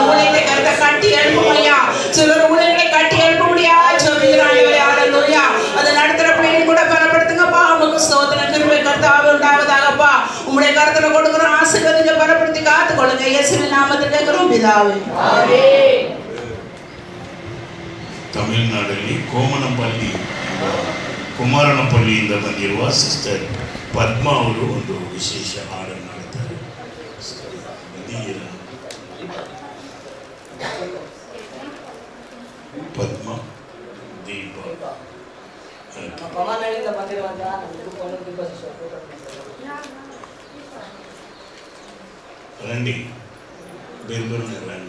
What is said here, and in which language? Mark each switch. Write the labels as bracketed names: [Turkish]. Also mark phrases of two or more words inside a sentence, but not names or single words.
[Tamil] ஊழியத்தை கர்த்தா கட்டி எழுப்பும் ஐயா. சிலர் ஊழியர்களை கட்டி எழுப்பும்படியா ஜெபிக்கிறேன் ஆண்டவரே. ஹல்லேலூயா. அதை நடத்துற பிள்ளைகள் கூட பலப்படுத்துங்கப்பா. உமக்கு ஸ்தோத்திரம் கிருபை கர்த்தாவே உண்டாவதாகப்பா. உம்முடைய கருத்துல கொடுக்குற ஆசீர்வாதத்தை பலப்படுத்தி காத்துக்கொள்ளுங்க. இயேசுவின் நாமத்தில் கேட்கிறோம் பிதாவே. ஆமென். [Kannada] ತಮಿಳುನಾಡಲ್ಲಿ ಕೋಮನಪಲ್ಲಿ ಕುಮಾರನಪಲ್ಲಿಯಿಂದ ಬಂದಿರುವ ಸಿಸ್ಟರ್ ಪದ್ಮಾ ಅವರು ಒಂದು ವಿಶೇಷ ಹಾಡನ್ನು ಹಾಡುತ್ತಾರೆ. ಪದ್ಮಾ ದೀಪ ರಂಡಿ ಬೇರೆ ರಂಡಿ.